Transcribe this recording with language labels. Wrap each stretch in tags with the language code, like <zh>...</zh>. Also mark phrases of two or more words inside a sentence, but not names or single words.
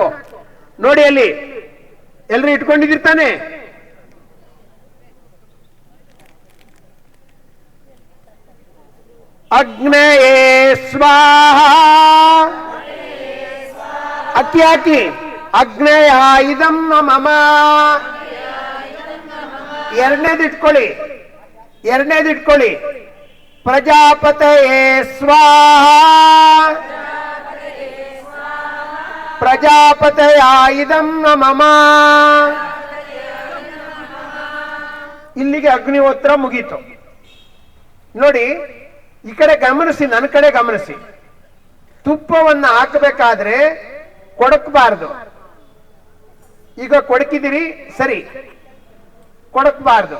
<kn>ನೋಡಿ ಅಲ್ಲಿ ಎಲ್ರು ಇಟ್ಕೊಂಡಿದಿರ್ತಾನೆ.</kn> <sa>ಅಗ್ನೇಯೇ ಸ್ವಾಹ.</sa> <kn>ಅಕ್ಕಿ ಹಾಕಿ.</kn> <sa>ಅಗ್ನೇಯ ಇದಂ ನ ಮಮ.</sa> <kn>ಎರಡನೇದಿಟ್ಕೊಳ್ಳಿ.</kn> <sa>ಪ್ರಜಾಪತಯೇ ಸ್ವಾಹ. ಪ್ರಜಾಪತಯ ಇದಂ ನ ಮಮ.</sa> <kn>ಇಲ್ಲಿಗೆ ಅಗ್ನಿಹೋತ್ರ ಮುಗೀತು. ನೋಡಿ, ಈ ಕಡೆ ಗಮನಿಸಿ, ನನ್ನ ಕಡೆ ಗಮನಿಸಿ. ತುಪ್ಪವನ್ನ ಹಾಕಬೇಕಾದ್ರೆ ಕೊಡಕಬಾರದು. ಈಗ ಕೊಡಕಿದಿರಿ, ಸರಿ, ಕೊಡಕಬಾರದು.</kn>